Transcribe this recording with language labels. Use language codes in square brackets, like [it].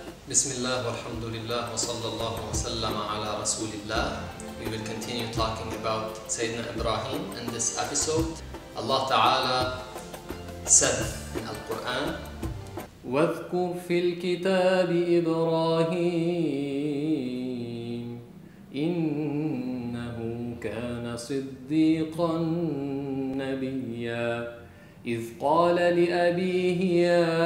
[ar] بسم الله والحمد لله وصلى الله وسلم على رسول الله. [en] We will continue talking about Sayyidina Ibrahim in this episode. Allah Ta'ala said in Al-Quran, [ar] واذكر في الكتاب إبراهيم إنه كان صديقا نبيا إذ قال لأبيه يا